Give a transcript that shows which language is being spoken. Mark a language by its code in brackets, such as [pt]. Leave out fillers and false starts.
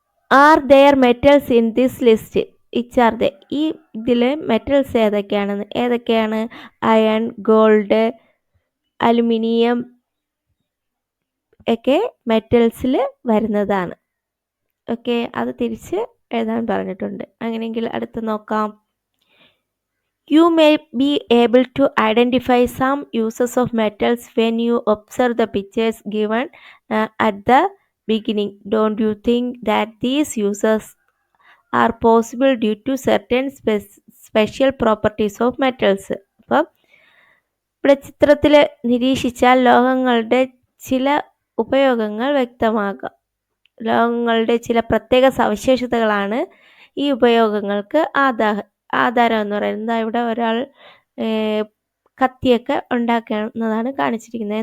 [en] Are there metals in this list? Which are the? [ml] ഈ ഇതിൽ metals ഏതൊക്കെയാണ്? Iron, gold, aluminium ഒക്കെ മെറ്റൽസിൽ വരുന്നതാണ്. ഓക്കെ, അത് തിരിച്ച് എഴുതാൻ പറഞ്ഞിട്ടുണ്ട്. അങ്ങനെയെങ്കിൽ അടുത്ത് നോക്കാം. [en] You may be able to identify some uses of metals when you observe the pictures given at the beginning. Don't you think that these uses are possible due to certain special properties of metals? [ml] അപ്പം ഇവിടെ ചിത്രത്തിൽ നിരീക്ഷിച്ചാൽ ലോഹങ്ങളുടെ ചില ഉപയോഗങ്ങൾ വ്യക്തമാകാം. ലോഹങ്ങളുടെ ചില പ്രത്യേക സവിശേഷതകളാണ് ഈ ഉപയോഗങ്ങൾക്ക് ആധാരം എന്ന് പറയുന്നത്. ഇവിടെ ഒരാൾ കത്തിയൊക്കെ ഉണ്ടാക്കുന്നതാണ് കാണിച്ചിരിക്കുന്നത്.